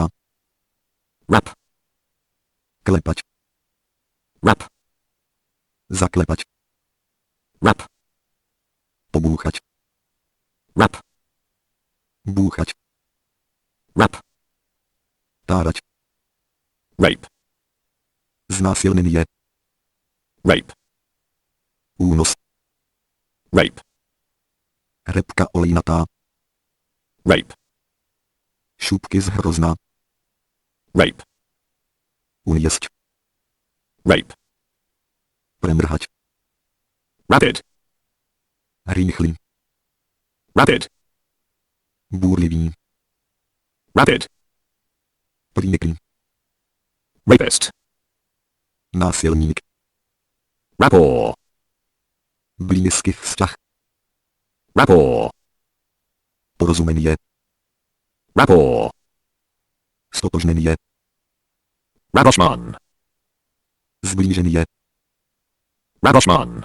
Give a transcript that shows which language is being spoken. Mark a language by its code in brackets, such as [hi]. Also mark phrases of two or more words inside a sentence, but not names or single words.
[en] Rap. [sk] Klepať. [en] Rap. [sk] Zaklepať. [en] Rap. [sk] Pobúchať. [en] Rap. [sk] Búchať. [en] Rap. [sk] Tárať. [en] Rape. [sk] Znásilnenie. [en] Rape. [sk] Únos. [en] Rape. [sk] Repka olejnatá. [en] Rape. [sk] Šupky z hrozna. [en] Rape. [sk] Uniesť. [en] Rape. [sk] Premrhať. [en] Rapid. [sk] Rýchly. [en] Rapid. [sk] Búrlivý. [en] Rapid. [sk] Priniklý. [en] Rapist. [sk] Násilník. [en] Rapport. [sk] Blízky vzťah. [en] Rapport. [sk] Porozumenie. [en] Rapport. [sk] Stotožnenie. [en] Rapprochement. [sk] Zblíženie. [en] Rapprochement.